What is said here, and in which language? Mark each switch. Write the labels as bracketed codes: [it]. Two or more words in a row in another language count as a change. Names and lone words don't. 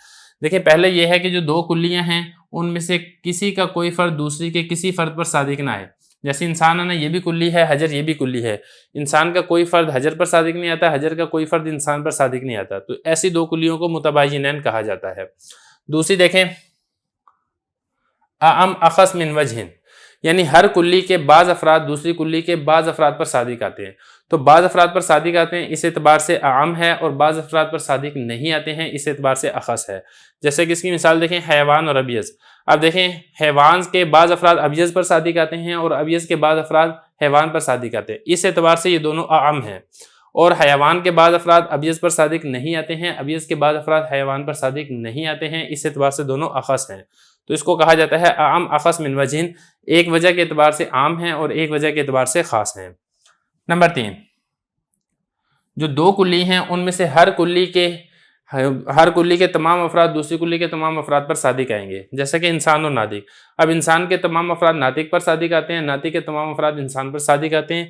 [ur] دیکھیں پہلے یہ ہے کہ جو دو کلیاں ہیں ان میں سے کسی کا کوئی فرد دوسری کے کسی فرد پر صادق نہ ہے۔ جیسے انسان ہے نا، یہ بھی کلی ہے، حجر یہ بھی کلی ہے، انسان کا کوئی فرد حجر پر صادق نہیں آتا، حجر کا کوئی فرد انسان پر صادق نہیں آتا، تو ایسی دو کلیوں کو متباینین کہا جاتا ہے۔ دوسری دیکھیں، [ar] اعم اخص من وجہ، [ur] یعنی ہر کلی کے بعض افراد دوسری کلی کے بعض افراد پر صادق آتے ہیں، تو بعض افراد پر صادق آتے ہیں اس اعتبار سے اعم ہے، اور بعض افراد پر صادق نہیں آتے ہیں اس اعتبار سے اخص ہے۔ جیسے کہ اس کی مثال دیکھیں، حیوان اور ابیض۔ اب دیکھیں حیوان کے بعض افراد ابیض پر صادق آتے ہیں، اور ابیض کے بعض افراد حیوان پر صادق آتے ہیں، اس اعتبار سے یہ دونوں اعم ہیں۔ اور حیوان کے بعض افراد ابیض پر صادق نہیں آتے ہیں، ابیض کے بعض افراد حیوان پر صادق نہیں آتے ہیں، اس اعتبار سے دونوں اخص ہیں۔ تو اس کو کہا جاتا ہے [ar] اعم اخص من وجہ، [ur] ایک وجہ کے اعتبار سے عام ہیں اور ایک وجہ کے اعتبار سے خاص ہیں۔ نمبر 3، جو دو کلی ہیں ان میں سے ہر کلی کے ہر کلی کے تمام افراد دوسری کلی کے تمام افراد پر صادق آئیں گے، جیسا کہ انسان اور ناطق۔ اب انسان کے تمام افراد ناطق پر صادق آتے ہیں، ناطق کے تمام افراد انسان پر صادق آتے ہیں۔